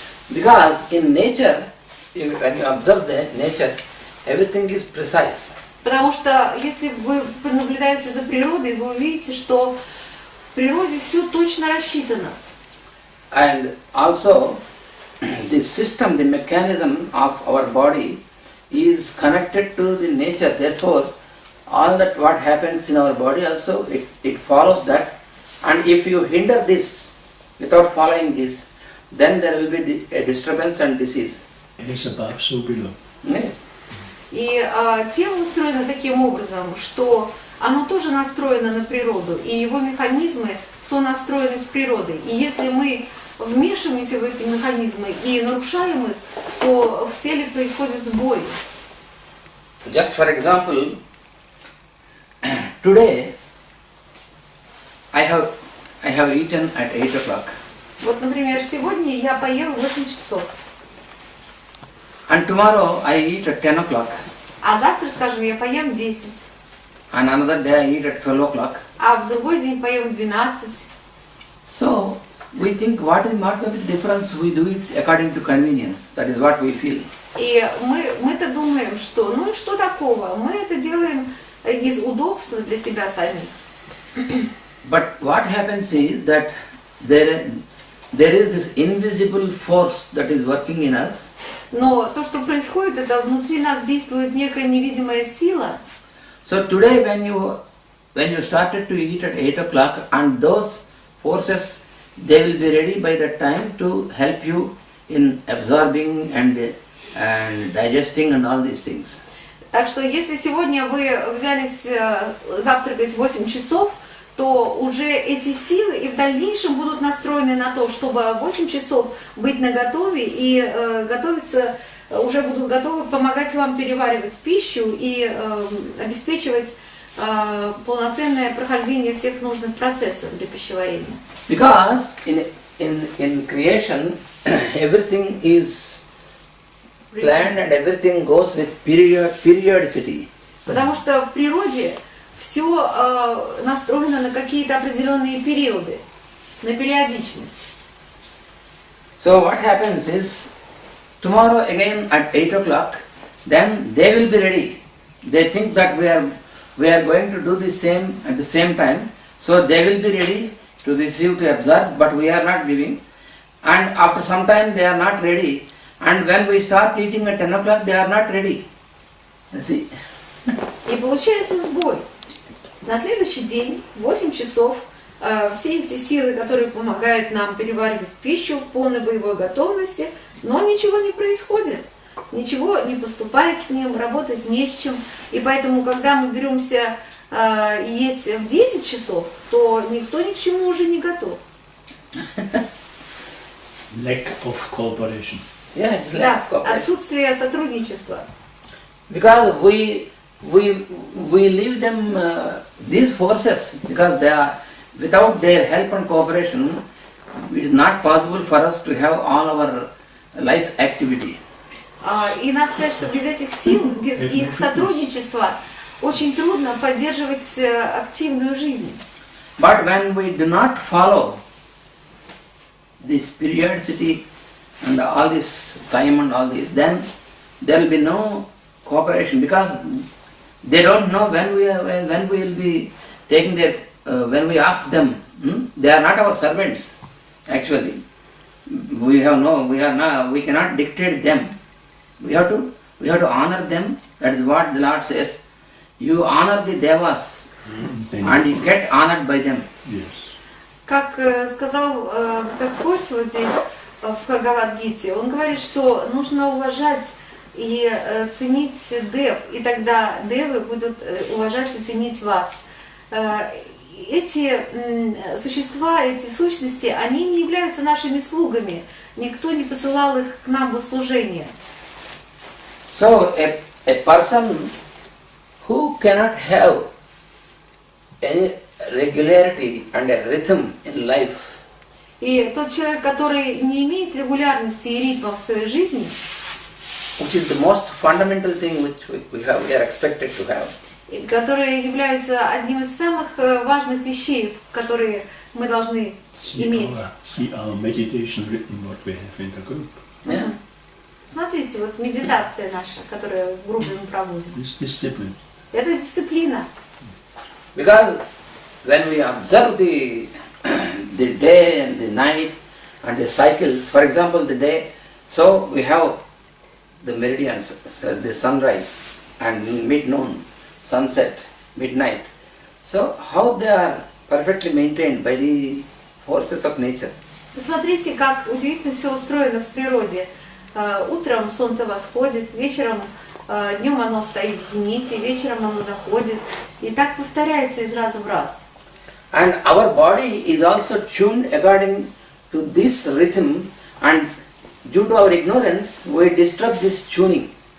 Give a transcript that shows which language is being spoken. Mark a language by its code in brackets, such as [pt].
[en] Because in nature, when you observe the nature, everything is precise. [ru] Потому что если вы наблюдаете за природой, вы увидите, что в природе все точно рассчитано. [en] And also, the system, the mechanism of our body is connected to the nature. Therefore, all that what happens in our body also, it follows that. And if you hinder this without following this, then there will be a disturbance and disease. As above, so below. Yes. [ru] И тело устроено таким образом, что оно тоже настроено на природу, и его механизмы сонастроены с prиродой. И если мы вмешиваемся в эти механизмы и нарушаем их, то в теле происходит сбой. [en] Just for example, today I have eaten at 8 o'clock. [ru] Вот, например, сегодня я поел в 8 часов. [en] And tomorrow I eat at 10 o'clock. [ru] А завтра, скажем, я поем в 10. [en] And another day I eat at 12 o'clock. [ru] А в другой день поем в 12. [en] So, we think what is the difference, we do it according to convenience. That is what we feel. [ru] И мы-то думаем, что ну и что такого? Мы это делаем из удобства для себя самих. [en] But what happens is that there is this invisible force that is working in us. [ru] Но то, что происходит, это внутри нас действует некая невидимая сила. [en] So today when you started to eat at 8 o'clock, and those forces, they will be ready by that time to help you in absorbing and digesting and all these things. [ru] Так что если сегодня вы взялись завтракать в 8 часов, то уже эти силы и в дальнейшем будут настроены на то, чтобы в 8 часов быть наготове и готовиться, уже будут готовы помогать вам переваривать пищу и обеспечивать полноценное прохождение всех нужных процессов для пищеварения. [en] Because in creation everything is planned and everything goes with periodicity. [ru] Потому что в природе все настроено на какие-то определенные периоды, на периодичность. [en] So what happens is, tomorrow again at 8 o'clock, then they will be ready they think that we are going to do the same at the same time, so they will be ready to receive, to observe, but we are not giving. And after some time they are not ready. And when we start eating at 10 o'clock, they are not ready. You see? [ru] И получается сбой. На следующий день, в 8 часов, все эти силы, которые помогают нам переваривать пищу в полной боевой готовности, но ничего не происходит. Ничего не поступает к ним, работать не с чем. И поэтому, когда мы беремся есть в 10 часов, то никто ни к чему уже не готов. [en] Lack of cooperation. Yeah, it's lack [ru] Да, [en] of cooperation. [ru] отсутствие сотрудничества. [en] Because we leave them these forces, because they are, without their help and cooperation, it is not possible for us to have all our life activity. [ru] И надо сказать, что без этих сил, без их сотрудничества, очень трудно поддерживать активную жизнь. [en] But when we do not follow this periodicity and all this time and all this, then there will be no cooperation, because they don't know when we will be taking their, when we ask them, they are not our servants actually. We cannot dictate them. We have to honor them. That is what the Lord says. You honor the devas and you get honored by them. Yes. [ru] Как сказал Господь вот здесь в Бхагавад-гите, Он говорит, что нужно уважать и ценить дев, и тогда девы будут уважать и ценить вас. Эти существа, эти сущности, они не являются нашими слугами. Никто не посылал их к нам в услужение. [en] So a person who cannot have any regularity and a rhythm in life, [ru] И тот человек, который не имеет регулярности и ритма в своей жизни, [en] which is the most fundamental thing which we are expected to have, [ru] которые являются одним из самых важных вещей, которые мы должны иметь. [en] See our meditation written what we have in the group. yeah. [ru] Смотрите, вот медитация наша, которую в группе мы проводим. [en] This discipline. [ru] Это дисциплина. [en] Because when we observe the day and the night and the cycles, for example the day, so we have the meridians, so the sunrise and mid-noon, sunset, midnight. So how they are perfectly maintained by the forces of nature. [ru] Посмотрите, как удивительно все устроено в природе. Утром солнце восходит, вечером, днем оно стоит в зените, вечером оно заходит. И так повторяется из раза в раз. [en] And our body is also tuned according to this rhythm, and due to our ignorance, we disturb this tuning.